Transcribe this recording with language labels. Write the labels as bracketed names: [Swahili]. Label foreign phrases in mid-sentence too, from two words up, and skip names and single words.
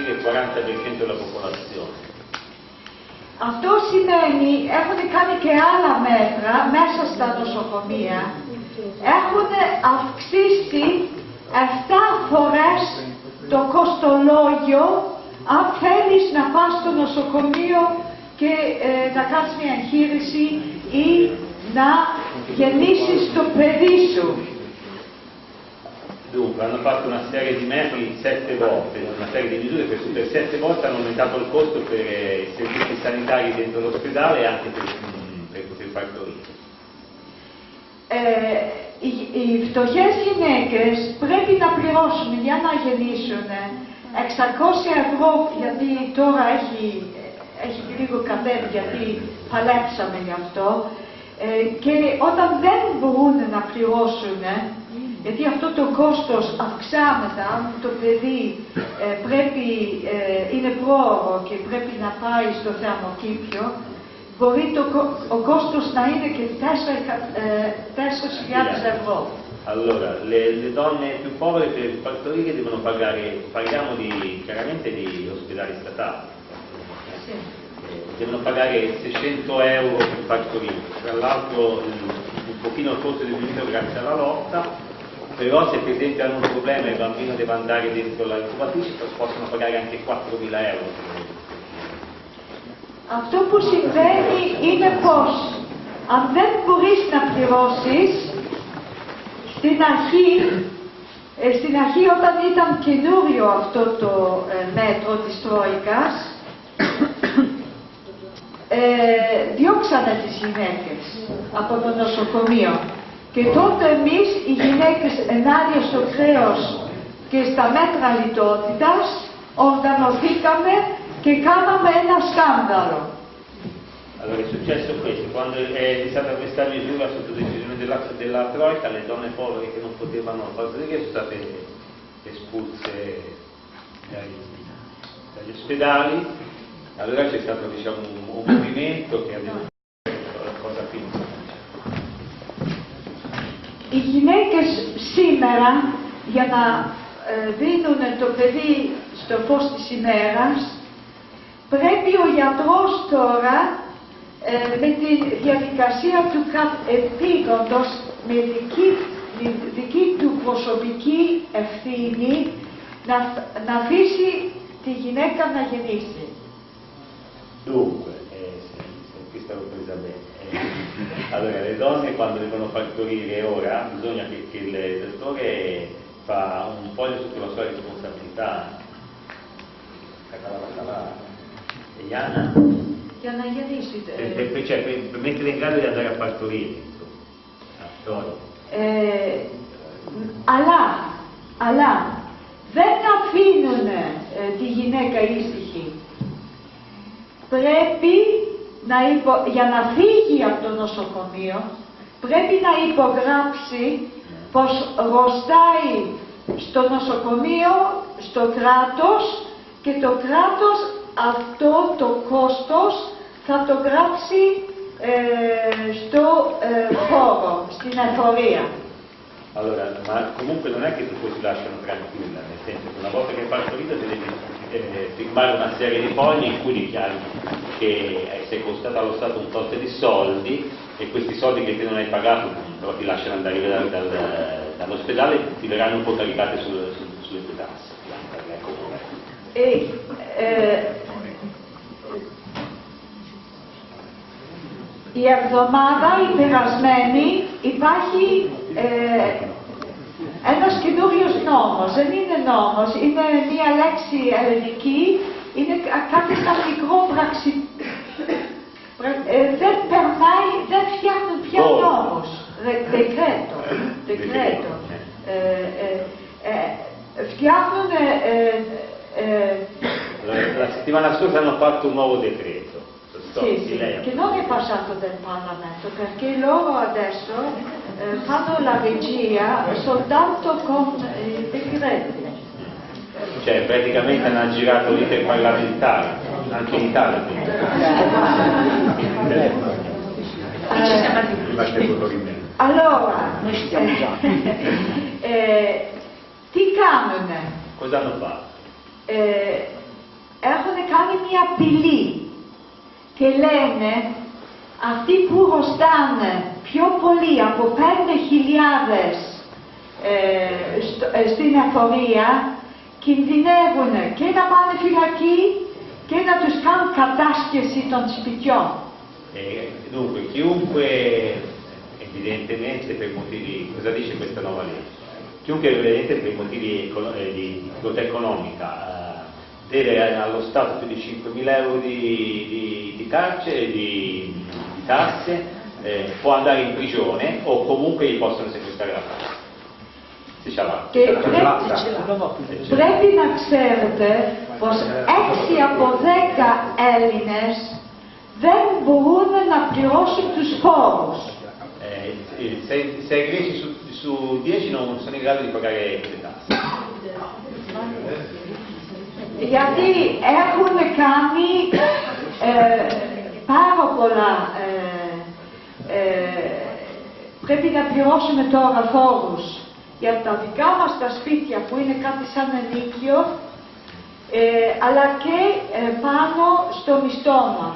[Italian] 40% della popolazione. [Greek] Αυτό σημαίνει, έχουν κάνει και άλλα μέτρα μέσα στα νοσοκομεία. Έχουν αυξήσει 7 φορές το κοστολόγιο αν θέλεις να πας στο νοσοκομείο και να κάνεις μια εγχείρηση ή να γεννήσεις το παιδί σου. [Italian] Dunque, hanno fatto una serie di metri 7 volte, una serie di misure per 7 volte hanno aumentato il costo per i servizi sanitari dentro l'ospedale e anche per partorire. [Greek] Οι φτωχές γυναίκες πρέπει να πληρώσουν για να γεννήσουν 600 ευρώ, γιατί τώρα έχει λίγο κατέβει, γιατί παλέψαμε γι' αυτό, και όταν δεν μπορούν να πληρώσουν, γιατί αυτό το κόστος αυξάνεται, αν το παιδί είναι πρόωρο και πρέπει να πάει στο θερμοκήπιο, μπορεί ο κόστος να είναι και 4.000 ευρώ. [Italian] Allora, le donne più povere per partorire devono pagare, parliamo chiaramente di ospedali statali, Sì. Devono pagare 600 euro per partorire, tra l'altro un pochino il costo è diminuito grazie alla lotta, però se per esempio hanno un problema e il bambino deve andare dentro la incubatrice possono pagare anche 4.000 euro. [Greek] Αυτό που συμβαίνει είναι πως αν δεν μπορείς να πληρώσεις, στην αρχή όταν ήταν καινούριο αυτό το μέτρο της Τρόικας, διώξανε τις γυναίκες από το νοσοκομείο. Και τότε εμείς οι γυναίκες ενάντια στο χρέος και στα μέτρα λιτότητας οργανωθήκαμε και κάναμε ένα σκάνδαλο. [Italian] Allora è successo questo, quando è stata questa misura sotto decisione della Troika, le donne povere che non potevano partorire sono state espulse dagli ospedali, allora c'è stato diciamo un movimento che ha detto la cosa più [Greek] Οι γυναίκες σήμερα για να δίνουν το παιδί στο φως της ημέρας, πρέπει ο γιατρός τώρα με τη διαδικασία του κατεπήγοντος, με δική του προσωπική ευθύνη, να αφήσει τη γυναίκα να γεννήσει. [Italian] Dunque, qui stavo presa bene. Allora, le donne quando devono partorire ora, bisogna che il dottore fa un foglio sotto la sua responsabilità. [Greek] Για να γεννήσει. [Italian] Cioè, per mettere in grado di andare a partorire, insomma. [Greek] Αλλά δεν αφήνουν τη γυναίκα ήσυχη. Πρέπει για να φύγει από το νοσοκομείο, πρέπει να υπογράψει πως ρωστάει στο νοσοκομείο, στο κράτος, και το κράτος αυτό το κόστος θα το γράψει στο χώρο, στην εφορία. [Italian] Allora, ma comunque non è che tu poi ti lasciano tranquilla, nel senso che una volta che hai partorito devi firmare una serie di fogli in cui dichiari che sei costato allo Stato un tot di soldi e questi soldi che te non hai pagato però ti lasciano andare via dall'ospedale ti verranno un po' caricate sulle tue tasse. [Greek] Η εβδομάδα η περασμένη υπάρχει ένας καινούριος νόμος. Δεν είναι νόμος, είναι μία λέξη ελληνική, είναι κάτι σαν μικρό δεν περνάει, δεν φτιάχνουν πια νόμος. Δεκρέτο. Φτιάχνουν... [Italian] La settimana scorsa hanno fatto un nuovo decreto. Sì, che non è passato del Parlamento, perché loro adesso fanno la regia soltanto con i decreti. Cioè, praticamente hanno aggirato l'iter parlamentare, anche in Italia. Allora, [Greek] τι κάνουνε? [Italian] Cosa hanno fatto? [Greek] κάνει μια απειλή και λένε αυτοί που χρωστάνε πιο πολύ από 5.000 στην εφορία κινδυνεύουν και να πάνε φυλακή και να τους κάνουν κατάσχεση των σπιτιών. [Italian] Dunque, chiunque, evidentemente per motivi, cosa dice questa nuova legge? Chiunque evidentemente per motivi di difficoltà economica deve allo Stato più di 5.000 euro di carcere, di tasse, può andare in prigione o comunque gli possono sequestrare la casa. [Greek] Και πρέπει να ξέρετε πως 6 από 10 Έλληνες δεν μπορούν να πληρώσουν τους φόρους. [Italian] 6 greci su 10 non sono in grado di pagare le tasse. [Greek] Γιατί έχουν κάνει πάρα πολλά, πρέπει να πληρώσουμε τώρα φόρους για τα δικά μας τα σπίτια που είναι κάτι σαν ενοίκιο, αλλά και πάνω στο μισθό μας.